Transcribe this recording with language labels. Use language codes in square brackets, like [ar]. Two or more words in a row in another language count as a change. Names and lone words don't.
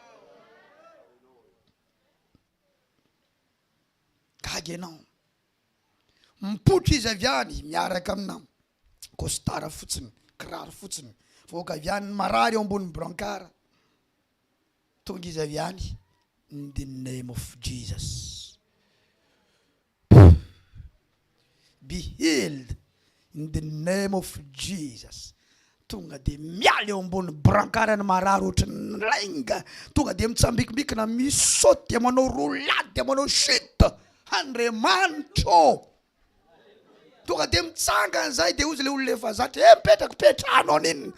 [mg] Gaga ianao. Mipotro izy avy any miaraka amina costard fotsiny, kiraro fotsiny. Voaka avy any marary eo ambony brancard. Tonga izy avy any [en] in the name of Jesus. Be healed in the name of Jesus. [mg] Tonga de mialy eo ambony brancard ny marary ohatrany lainga. Tonga de mitsambikimikina misaoty manao roulade manao chute. Andriamanitra. Tonga de mitsangana zay de ozy le olona efa zatra mipetraka petrahanao niny.